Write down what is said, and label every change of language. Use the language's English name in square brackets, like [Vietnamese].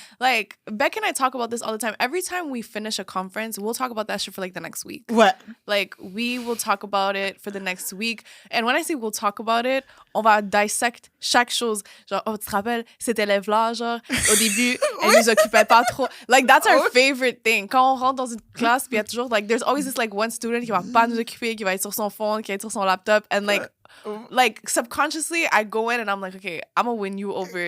[English] Like, Beck and I talk about this all the time. Every time we finish a conference, we'll talk about that shit for like the next week. [French] Ouais. [English] Like, we will talk about it for the next week. And when I say we'll talk about it, [French] on va dissect chaque chose. Genre, oh, tu te rappelles, cet élève-là, genre, au début, elle nous occupait pas trop. [English] Like, that's our favorite thing. [French] Quand on rentre dans une classe, puis il y a toujours, [English] like, there's always this, like, one student [French] qui va pas nous occuper, qui va être sur son phone, qui va être sur son laptop. [English] And, like subconsciously, I go in and I'm like, okay, I'm gonna win you over.